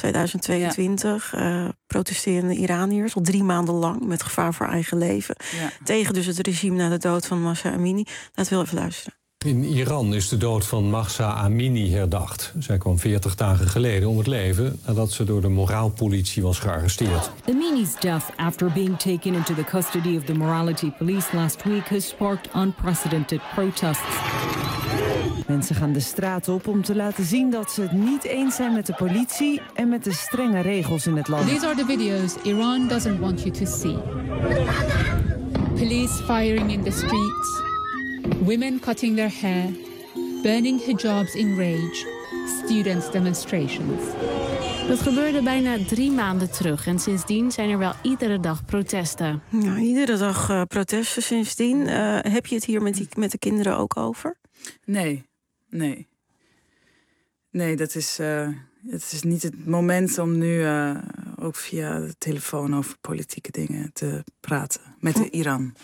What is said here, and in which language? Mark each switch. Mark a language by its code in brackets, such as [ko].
[nl] 2022, protesterende Iraniërs al 3 maanden lang met gevaar voor eigen leven. Ja. Tegen dus het regime na de dood van Mahsa Amini. Laten we even luisteren. In Iran is de dood van Mahsa Amini herdacht. Zij kwam 40 dagen geleden om het leven nadat ze door de moraalpolitie was gearresteerd. [en] Amini's death after being taken into the custody of the morality police last week has sparked unprecedented protests. [nl] Mensen gaan de straat op om te laten zien dat ze het niet eens zijn met de politie en met de strenge regels in het land. [en] These are the videos Iran doesn't want you to see. Police firing in the streets. Women cutting their hair, burning hijabs in rage, students demonstrations. [nl] Dat gebeurde bijna 3 maanden terug en sindsdien zijn er wel iedere dag protesten. Ja, iedere dag protesten sindsdien. Heb je het hier met de kinderen ook over? Nee. Nee, dat is... Het is niet het moment om nu ook via de telefoon over politieke dingen te praten met Iran.